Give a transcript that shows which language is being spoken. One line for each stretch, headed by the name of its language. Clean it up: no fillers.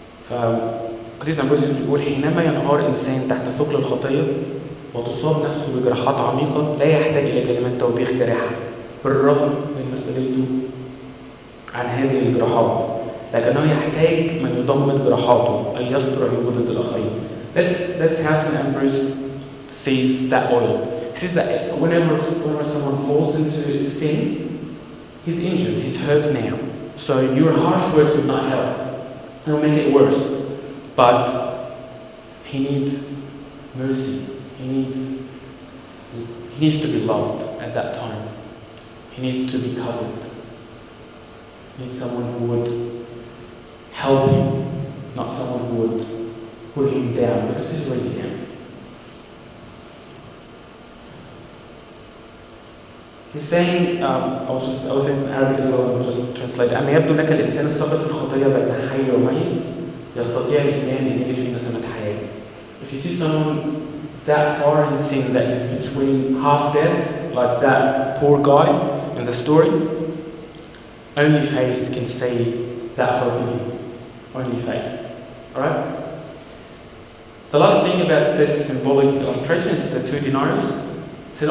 Arabic: فقديس أمبروسيوس بيقول حينما ينهار إنسان تحت ثقل الخطية وتصاب نفسه بجراحات عميقة لا يحتاج إلى كلمات توبيخ جارحة بالرغم من مسؤوليته عن هذه الجراحات، لكنه يحتاج من يضمد جراحاته أن يستر عيوب الآخرين.
English: That's how St. Ambrose sees that oil. He says that whenever someone falls into sin, he's injured, he's hurt now. So your harsh words will not help. It'll make it worse. But he needs mercy. He needs to be loved at that time. He needs to be covered. He needs someone who would help him, not someone who would put him down, because he's already down. He's saying, I was in Arabic as well, I'll just translate it.
Arabic: أما يبدو لك الإنسان الساقط في الخطية بين حي وميت يستطيع الإيمان أن يجد في نسمة حياة.
English: If you see someone that far in sin that he's between half dead, like that poor guy in the story, only faith can save that hope in him. Only faith. Alright? The last thing about this symbolic illustration is the 2 denarii. St.